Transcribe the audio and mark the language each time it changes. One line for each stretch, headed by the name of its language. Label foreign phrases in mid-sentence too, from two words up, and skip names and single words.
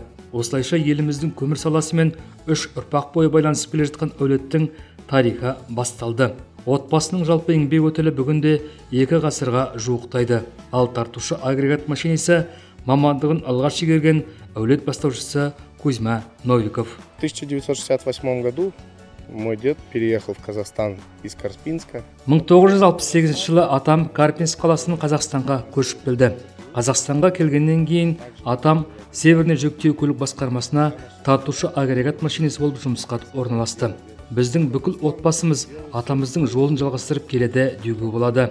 Kazakh: Осылайша еліміздің көмір саласымен 3 ұрпақ бойы байланысып келе жатқан әулеттің тарихы басталды. Отбасының жалпы еңбек өтілі бүгінде 2 ғасырға жуықтайды. Ал тартушы агрегат машинисі мамандығын алғаш игерген әулет бастаушысы Кузьма Новиков.
Russian: В 1968 году мой дед переехал в Казахстан из Карпинска.
Kazakh: 1968 жылы атам Карпинск қаласынан Қазақстанға көшіп келді. Қазақстанға келгеннен кейін атам Северный жүктеу көлік басқармасына тартушы агрегат машинисі болып жұмысқа орналасты. Біздің бүкіл отбасымыз атамыздың жолын жалғастырып келеді деуге болады.